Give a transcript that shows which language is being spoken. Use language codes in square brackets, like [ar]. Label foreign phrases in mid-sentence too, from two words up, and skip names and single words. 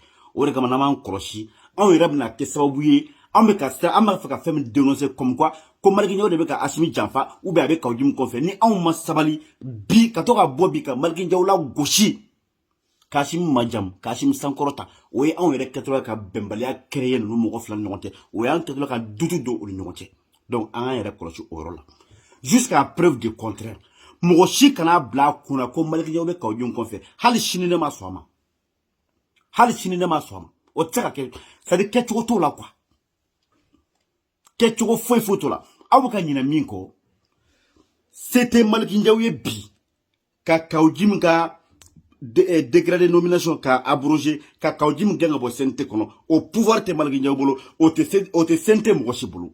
[bm] O de kama n'an m'an kɔlɔsi anw yɛrɛ bɛna kɛ sababu ye an bɛ fɛ ka fɛn min dénoncer [fr] comme quoi [bm] ko Maliki Jaw de bɛ ka Asimi janfa [fr] ou bien [bm] a bɛ Kaoudioumo kɔfɛ. Ni anw ma sabali bi ka to ka bɔ bi ka Maliki Jaw la gosi ka Asimi majam ka Asimi sankɔrɔta, o ye anw yɛrɛ kɛtɔla ka bɛnbaliya créer ninnu mɔgɔ fila ni ɲɔgɔn cɛ. O y'an kɛtɔla ka dutu don u ni ɲɔgɔn cɛ. Donc an k'an yɛrɛ kɔlɔsi o yɔrɔ la. [fr] Jusqu'à preuve du contraire. [bm] Mɔgɔ si kana bila a kunna ko Maliki Jaw bɛ Kaoudioumo kɔfɛ. Hali sini ne ma sɔn a ma. Hali sini ne ma sɔn a ma. O tɛ se ka kɛ. [fr] C'est-à-dire [bm] kɛcogo t'o la quoi. Kɛcogo foyi t'o la. Aw bɛ ka ɲinɛ min kɔ c'était Maliki Jaw ye bi ka Kaoudioumo ka [fr] décret de nomination [bm] ka abrogé ka Kaoudioumo gɛn ka bɔ CNT kɔnɔ. O pouvoir tɛ Maliki Jaw bolo, o tɛ CNT mɔgɔ si bolo.